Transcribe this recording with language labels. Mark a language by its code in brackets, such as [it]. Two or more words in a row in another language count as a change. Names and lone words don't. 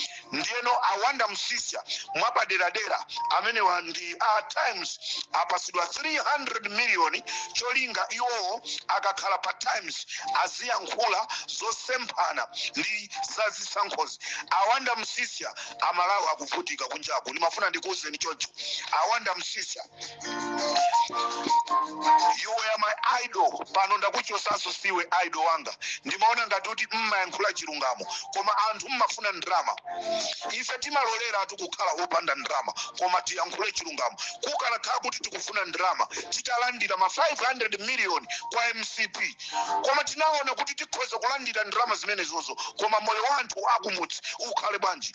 [ny] Ndiyeno Awanda Msisya mwapaderadera amene ndi Times apasidwa 300 miliyoni, cholinga iwowo akakhala pa Times aziyankhula zosemphana ndi za zisankhozi. Awanda Msisya Amalawi akuvutika kunjaku. Ndimafuna ndikuwuzeni choncho. Awanda Msisya, [en] you were my idol. [ny] Pano ndakuchosaso siwe idol wanga. Ndimaona ngati kuti mmayankhula chilungamo, koma anthu mmafuna ndrama. Ife timalolera kukhala opanda ndrama, koma tiyankhule chilungamo. Kukalakhala kuti tikufuna ndrama, titalandira ma 500 miliyoni kwa MCP, koma tinaona kuti tikhoza kulandira ndrama zimenezozo, koma moyo wanthu akumudzi ukhale bwanji?